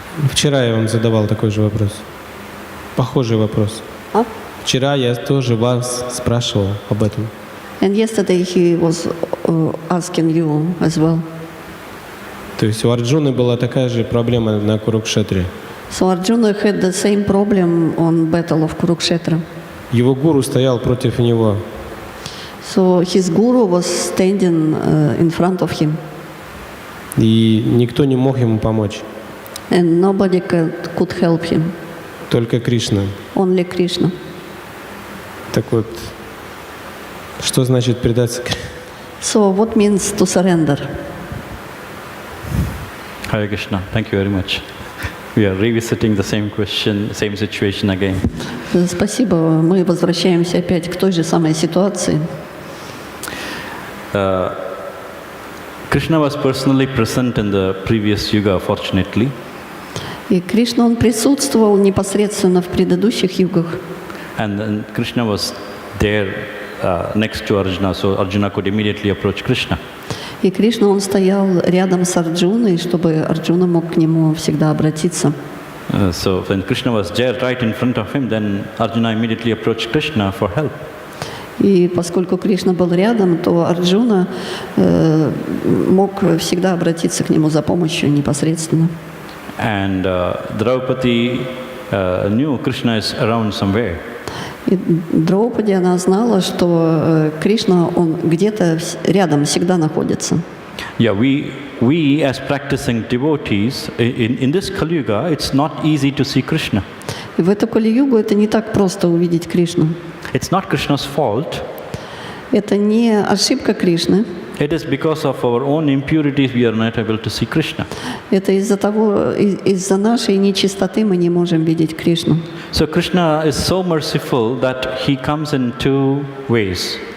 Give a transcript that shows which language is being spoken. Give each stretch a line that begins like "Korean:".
Russian: Вчера я вам задавал такой же вопрос. Похожий вопрос. Вчера я тоже вас спрашивал об этом.
English: And yesterday he was asking you as well.
Russian: То есть у Арджуны была такая же проблема на Курукшетре.
English: So Arjuna had the same problem on battle of Kurukshetra.
Russian: Его гуру стоял против него.
English: So his guru was standing in front of him.
Russian: И никто не мог ему помочь.
English: And nobody could help him.
Russian: Только Кришна.
English: Only Krishna.
Russian: Так вот, что значит предаться?
English: So what means to surrender? Hare Krishna. Thank you very much. We are revisiting the same question, same situation again.
Russian: Спасибо. Мы возвращаемся опять к той же самой ситуации.
English: Krishna was personally present in the previous yuga, fortunately.
Russian: И Кришна, он присутствовал непосредственно в предыдущих югах.
English: And then Krishna was there next to Arjuna, so Arjuna could immediately approach Krishna.
Russian: И Кришна, он стоял рядом с Арджуной, чтобы Арджуна мог к нему всегда обратиться.
English: So when Krishna was there right in front of him, then Arjuna immediately approached Krishna for help.
Russian: И поскольку Кришна был рядом, то Арджуна мог всегда обратиться к нему за помощью непосредственно.
English: And Draupadi knew Krishna is around somewhere.
Russian: И Драупади, она знала, что Кришна, он где-то рядом всегда находится.
English: Yeah, we as practicing devotees, in this Kali Yuga, it's not easy to see Krishna.
Russian: И в эту Кали-югу это не так просто увидеть Кришну.
English: It's not Krishna's fault.
Russian: Это не ошибка Кришны.
English: It is because of our own impurities we are not able to see Krishna.
Russian: Это из-за нашей нечистоты мы не можем видеть Кришну.
English: So Krishna is so merciful that he comes in two ways.